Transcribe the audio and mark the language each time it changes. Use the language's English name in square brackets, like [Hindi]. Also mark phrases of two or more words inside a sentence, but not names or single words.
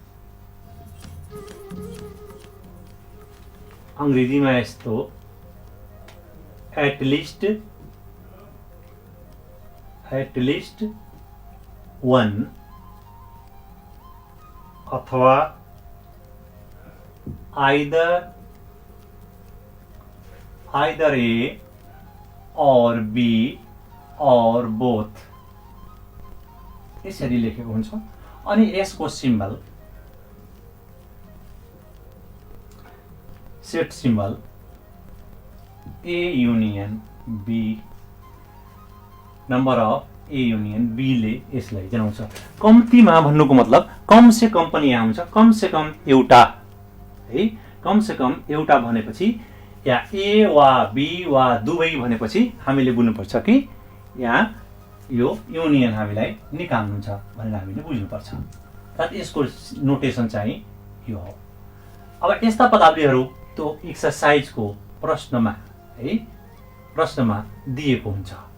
[Nepali] अंग्रेजीमा यस्तो [English] at least one [Nepali] अथवा [English] either A or B or both [Nepali] यसरी लेखेको हुन्छ। अनि यसको [English] symbol set symbol A union B, number of A union B [Nepali] ले यसलाई जनाउँछ। [Hindi] कम्तीमा भन्नुको मतलब कम से कम पनि यहाँ हुन्छ, कम से कम [Nepali] एउटा है, [Hindi] कम से कम [Nepali] एउटा भनेपछि या ए वा बी वा दुवै भनेपछि हामीले बुझ्नुपर्छ कि यहाँ यो युनियन हामीलाई निकाल्नु छ भनेर हामीले बुझ्नुपर्छ। अर्थात् यसको नोटेसन चाहिँ यो हो। अब यस्ता पदावलीहरू त्यो एक्सरसाइजको प्रश्नमा है, प्रश्नमा दिएको हुन्छ।